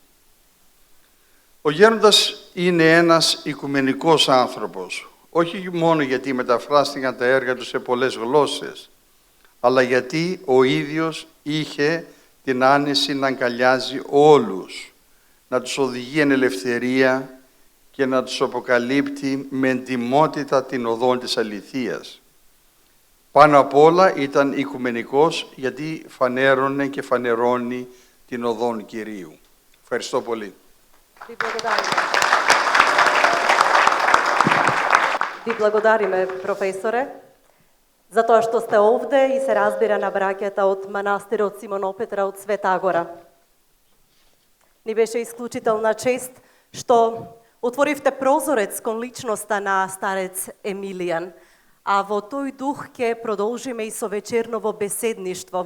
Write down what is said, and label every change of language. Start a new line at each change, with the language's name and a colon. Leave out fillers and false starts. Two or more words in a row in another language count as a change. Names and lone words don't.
Greek: Ο γέροντας είναι ένας οικουμενικός άνθρωπος, όχι μόνο γιατί μεταφράστηκαν τα έργα του σε πολλές γλώσσες, αλλά γιατί ο ίδιος είχε την άνεση να αγκαλιάζει όλους, να τους οδηγεί εν ελευθερία και να τους αποκαλύπτει με εντιμότητα την οδόν της αληθείας. Πάνω απ' όλα ήταν οικουμενικός γιατί φανέρωνε και φανερώνει την οδόν Κυρίου. Ευχαριστώ πολύ.
Macedonian: Ви благодариме, професоре, за тоа што сте овде и се разбира на браќата од манастирот Симон Опетра од Света Гора. Ни беше исклучителна чест што отворивте прозорец кон личноста на старец Емилијан, а во тој дух ќе продолжиме и со вечерново беседништво.